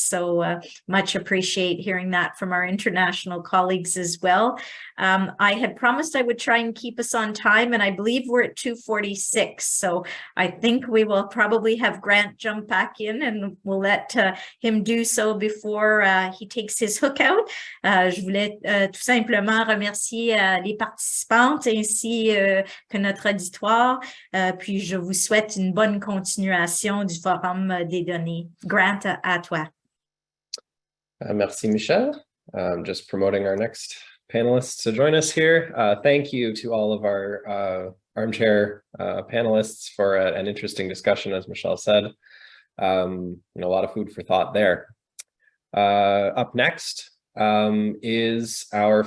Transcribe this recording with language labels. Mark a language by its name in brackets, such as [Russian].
[English] So much appreciate hearing that from our international colleagues as well. I had promised I would try and keep us on time, and I believe we're at 2:46. So I think we will probably have Grant jump back in, and we'll let him do so before he takes his hook out. [French] Je voulais tout simplement remercier les participantes ainsi que notre auditoire. Puis je vous souhaite une bonne continuation du Forum des données. Grant, à toi. Merci, Michelle. [English] Just promoting our next panelists to join us here. Thank you to all of our armchair panelists for an interesting discussion, as Michelle said. A lot of food for thought there. Up next is our